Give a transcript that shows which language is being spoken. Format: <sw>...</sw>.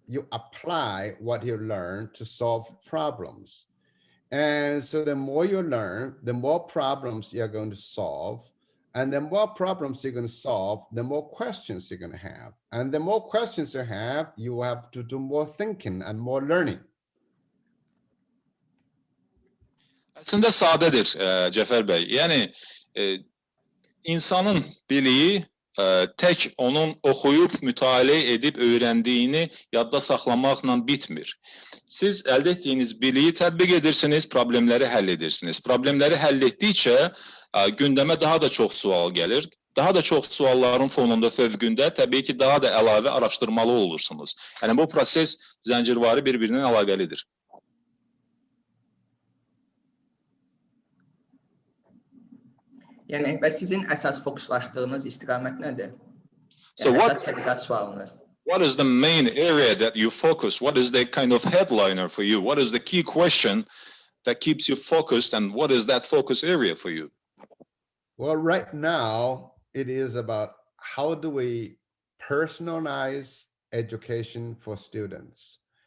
<en>You apply what you learn to solve problems. And so the more you learn, the more problems you're going to solve. And the more problems you're going to solve, the more questions you're going to have. And the more questions you have to do more thinking and more learning.</en> <az>Əslində sadədir Cəfər bəy. Yəni insanın biliyi tək onun oxuyub, mütaliə edib öyrəndiyini yadda saxlamaqla bitmir. Siz əldə etdiyiniz biliyi tətbiq edirsiniz, problemləri həll edirsiniz. Problemləri həll etdikcə gündəmə daha da çox sual gəlir. Daha da çox sualların fonunda, fövqündə təbii ki, daha da əlavə araşdırmalı olursunuz. Yəni bu proses zəncirvari bir-birinin əlaqəlidir. Yəni və sizin əsas fokuslaşdığınız istiqamət nədir?</az> <en>So</en> <az>Əsas tədqiqat sualınız.</az> <en>What is the main area that you focus? What is the kind of headliner for you? What is the key question that keeps you focused, and what is that focus area for you? Well, right now, it is about how do we personalize education for students.</en>